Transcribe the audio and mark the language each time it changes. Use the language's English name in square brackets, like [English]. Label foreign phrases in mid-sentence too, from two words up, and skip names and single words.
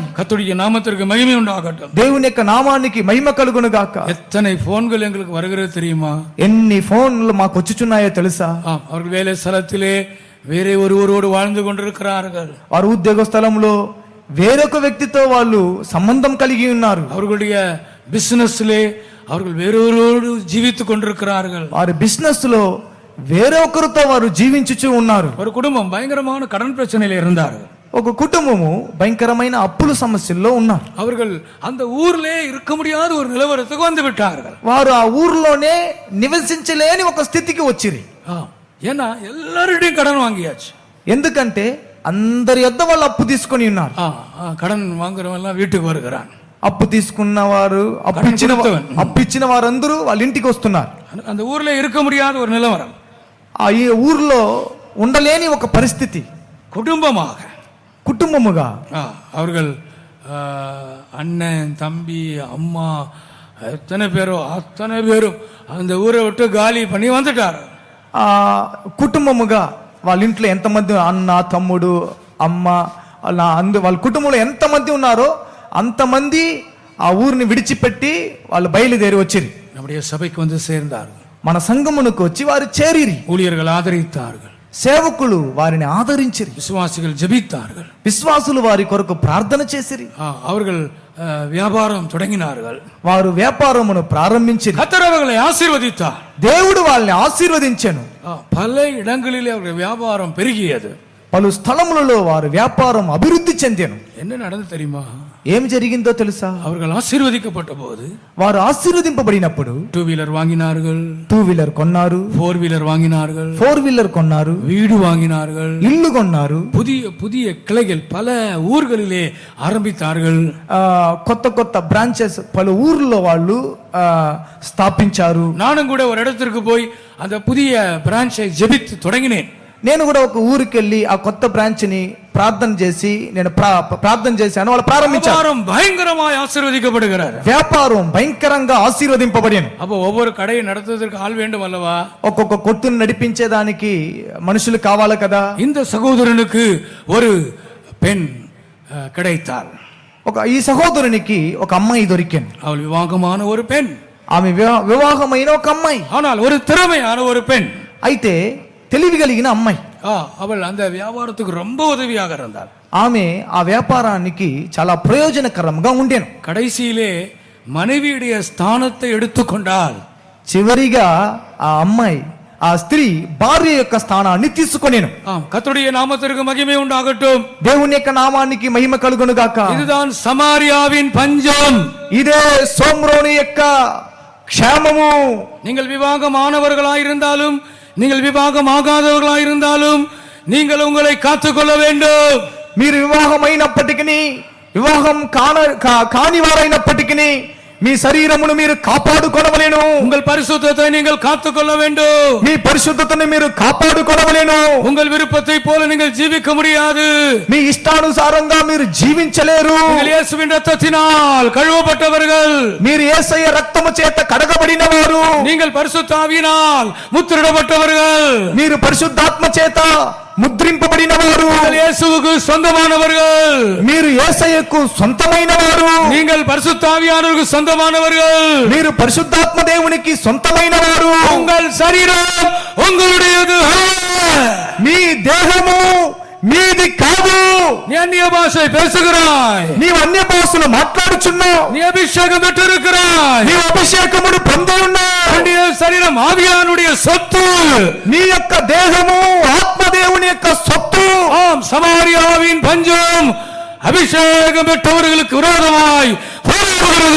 [Tamil] கர்த்தருடைய நாமத்திற்கு மகிமை உண்டாகட்டும். [Telugu] దేవుని యొక్క నామానికి మహిమ కలుగును గాక. [Tamil] எத்தனை போன்கள் எங்களுக்கு வருகிறது தெரியுமா? [Telugu] ఎన్ని ఫోన్లు మాకు వచ్చుచున్నాయో తెలుసా? [Tamil] அவர்கள் வேலை ஸ்தலத்திலே வேరే ஒருவரோடு வாழ்ந்து கொண்டிருக்கிறார்கள். [Telugu] వారు ఉద్యోగ స్థలంలో వేరొక వ్యక్తితో వాళ్ళు సంబంధం కలిగి ఉన్నారు. [Tamil] அவர்களுடைய பிசினஸ்லே அவர்கள் வேறொருவரோடு ஜீவித்துக் கொண்டிருக்கிறார்கள். [Telugu] వారి బిజినెస్ లో వేరొకరితో వారు జీవించుచూ ఉన్నారు. [Tamil] ஒரு குடும்பம் பயங்கரமான கடன் பிரச்சனையில இருந்தார்கள். [Telugu] ఒక కుటుంబము భయంకరమైన అప్పుల సమస్యల్లో ఉన్నారు. [Tamil] அவர்கள் அந்த ஊர்லே இருக்க முடியாத ஒரு நிலவரத்துக்கு வந்து விட்டார்கள். [Telugu] వారు ఆ ఊర్లోనే నివసించలేని ఒక స్థితికి వచ్చిరి. [Tamil] ஏன்னா எல்லாருடையும் கடன் வாங்கியாச்சு. [Telugu] ఎందుకంటే అందరి యొద్ద వాళ్ళు అప్పు తీసుకొని ఉన్నారు. [Tamil] கடன் வாங்குறவன் வீட்டுக்கு வருகிறான். [Telugu] అప్పు తీసుకున్న వారు అప్పిచ్చిన వారందరూ వాళ్ళ ఇంటికి వస్తున్నారు. [Tamil] அந்த ஊர்ல இருக்க முடியாத ஒரு நிலவரம், [Telugu] ఈ ఊర్లో ఉండలేని ఒక పరిస్థితి. కుటుంబముగా [Tamil] அவர்கள் அண்ணன் தம்பி அம்மா அத்தனை பேரும் அந்த ஊரை விட்டு காலி பண்ணி வந்துட்டார். [Telugu] కుటుంబముగా వాళ్ళ ఇంట్లో ఎంతమంది అన్న తమ్ముడు అమ్మ వాళ్ళ కుటుంబంలో ఎంతమంది ఉన్నారో అంతమంది ఆ ఊరిని విడిచిపెట్టి వాళ్ళు బయలుదేరి వచ్చిరి. [Tamil] நம்முடைய சபைக்கு வந்து சேர்ந்தார்கள். [Telugu] మన సంఘమునకు వచ్చి వారు చేరిరి. [Tamil] ஊழியர்கள் ஆதரித்தார்கள். [Telugu] సేవకులు వారిని ఆదరించిరి. [Tamil] విశ్వాసిகள் ஜெபித்தார்கள். [Telugu] విశ్వాసులు వారి కొరకు ప్రార్థన చేసిరి. [Tamil] அவர்கள் வியாபாரம் தொடங்கினார்கள். [Telugu] వారు వ్యాపారమును ప్రారంభించిరి. [Tamil] கர்த்தர் அவர்களை ஆசீர்வதித்தார். [Telugu] దేవుడు వాళ్ళని ఆశీర్వదించెను. [Tamil] பல இடங்களிலே அவர்கள் வியாபாரம் பெருகியது. [Telugu] పలు స్థలములలో వారు వ్యాపారం అభివృద్ధి చెందాను. [Tamil] என்ன நடந்தது தெரியுமா? [Telugu] ఏం జరిగిందో తెలుసా? [Tamil] அவர்கள் ஆசீர்வதிக்கப்பட்ட போது [Telugu] వారు ఆశీర్వదింపబడినప్పుడు [Tamil] 2 వీలర్ வாங்கினார்கள், [Telugu] 2 వీలర్ కొన్నారు, [Tamil] 4 వీలర్ வாங்கினார்கள், [Telugu] 4 వీలర్ కొన్నారు, [Tamil] வீடு வாங்கினார்கள், [Telugu] ఇల్లు కొన్నారు, [Tamil] புதிய புதிய கிளைகள் பல ஊர்களிலே ஆரம்பித்தார்கள். [Telugu] కొత్త కొత్త బ్రాంచెస్ పలు ఊర్లో వాళ్ళు స్థాపించారు. [Tamil] நானும் கூட ஒரு இடத்திற்கு போய் அந்த புதிய பிரான்ச்சை ஜெபித்து தொடங்கினேன். [Telugu] నేను కూడా ఒక ఊరికి వెళ్ళి ఆ కొత్త బ్రాంచ్ ని ప్రార్థన చేసి నేను ప్రార్థన చేశాను. వాళ్ళు ప్రారంభించారు. [Tamil] வியாபாரம் பயங்கரமாய் ஆசீர்வதிக்கப்படுகிறார். [Telugu] వ్యాపారం భయంకరంగా ఆశీర్వదింపబడిను. [Tamil] அப்போ ஒவ்வொரு கடையை நடத்துவதற்கு ஆள் வேண்டும் அல்லவா? [Telugu] ఒక్కొక్క కొట్టును నడిపించేదానికి మనుషులు కావాలి కదా. [Tamil] இந்த సహోదరునికి ஒரு பெண் கிடைத்தாள். [Telugu] ఈ సహోదరునికి ఒక అమ్మాయి దొరికింది. [Tamil] அவள் விவாகமான ஒரு பெண். [Telugu] ఆమె వివాహమైన ఒక అమ్మాయి. [Tamil] ஆனால் ஒரு திறமையான ஒரு பெண். [Telugu] అయితే తెలివి కలిగిన అమ్మాయి. [Tamil] அவள் அந்த வியாபாரத்துக்கு ரொம்ப உதவியாக இருந்தாள். [Telugu] ఆమె ఆ వ్యాపారానికి చాలా ప్రయోజనకరంగా ఉండేను. [Tamil] கடைசியிலே மனைவியுடைய ஸ்தானத்தை எடுத்துக்கொண்டாள். [Telugu] చివరిగా ఆ అమ్మాయి ఆ స్త్రీ భార్య యొక్క స్థానాన్ని తీసుకొనేను. [Tamil] கர்த்தருடைய நாமத்திற்கு மகிமை உண்டாகட்டும். [Telugu] దేవుని యొక్క నామానికి మహిమ కలుగును గాక. [Tamil] இதுதான் சமாரியாவின் பஞ்சம். [Telugu] ఇదే సోమ్రోని యొక్క క్షేమము. [Tamil] நீங்கள் விவாகமானவர்களாயிருந்தாலும் நீங்கள் விவாகமாகாதவர்களாயிருந்தாலும் நீங்கள் உங்களை காத்துக்கொள்ள வேண்டும். [Telugu] మీరు వివాహమైనప్పటికీ వివాహం కాని వారైనప్పటికీ మీ శరీరమును మీరు కాపాడుకొనవలెను. [Tamil] உங்கள் பரிசுத்தத்தை நீங்கள் காத்துக்கொள்ள வேண்டும். [Telugu] మీ పరిశుద్ధతను మీరు కాపాడుకొనవలెను. [Tamil] உங்கள் விருப்பத்தை போல நீங்கள் ஜீவிக்க முடியாது. [Telugu] మీ ఇష్టానుసారంగా మీరు జీవించలేరు. [Tamil] நீங்கள் இயேசுவின் இரத்தத்தினால் கழுவப்பட்டவர்கள். [Telugu] మీరు యేసయ్య రక్తము చేత కడగబడిన వారు. [Tamil] நீங்கள் பரிசுத்த ஆவியினால் முத்திரிடப்பட்டவர்கள். [Telugu] మీరు పరిశుద్ధాత్మ చేత ముద్రింపబడిన వారు. [Tamil] இயேசுவுக்கு சொந்தமானவர்கள். [Telugu] మీరు యేసయ్యకు సొంతమైన వారు. [Tamil] நீங்கள் பரிசுத்த ஆவியானவருக்கு சொந்தமானவர்கள். [Telugu] మీరు పరిశుద్ధాత్మ దేవునికి సొంతమైన వారు. [Tamil] உங்கள் சரீரம் உங்களுடையது. [Telugu] మీ దేహము మీది కాదు. [Tamil] நீ அந்நிய பாஷை பேசுகிறாய். [Telugu] నీవు అన్య భాషలు మాట్లాడుచున్నావు. [Tamil] நீ அபிஷேகம் பெற்றிருக்கிறாய். [Telugu] నీవు అభిషేకమును పొంది ఉన్నావు. [Tamil] உன்னுடைய சரீரம் ஆவியானுடைய சொத்து. [Telugu] నీ యొక్క దేహము ఆత్మదేవుని యొక్క సొత్తు. [Tamil] ஆம், சமாரியாவின் பஞ்சம் அபிஷேகம் பெற்றவர்களுக்கு விரோதமாய் போராடுகிறது.